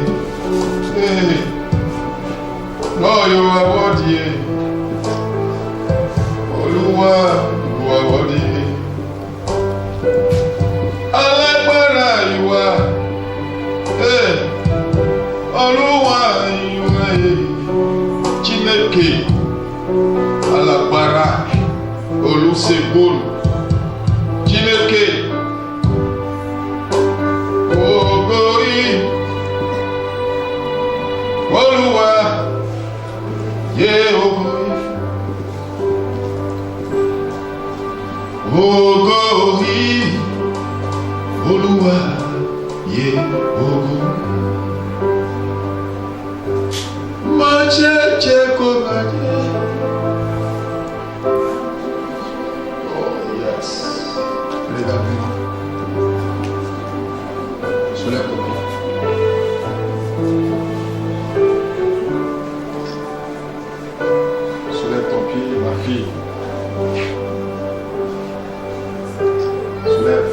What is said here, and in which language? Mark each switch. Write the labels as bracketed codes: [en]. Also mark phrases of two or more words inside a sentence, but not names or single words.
[en] Hey. Lord, you are worthy. Oh, you are worthy. Alágbára you are. Hey. Olúwa you are. Chineke. [yo] Alágbára. Olúṣẹ́gun. Chineke. Ògo yìí. Olúwa. Ògo yìí. Ògo yìí. Olúwa. Ògo. Má jẹ́ kó bàjẹ́. [en] Oh yes. [fr] Regarde-moi. Soulève ton pied. Soulève ton pied, ma fille. Soulève.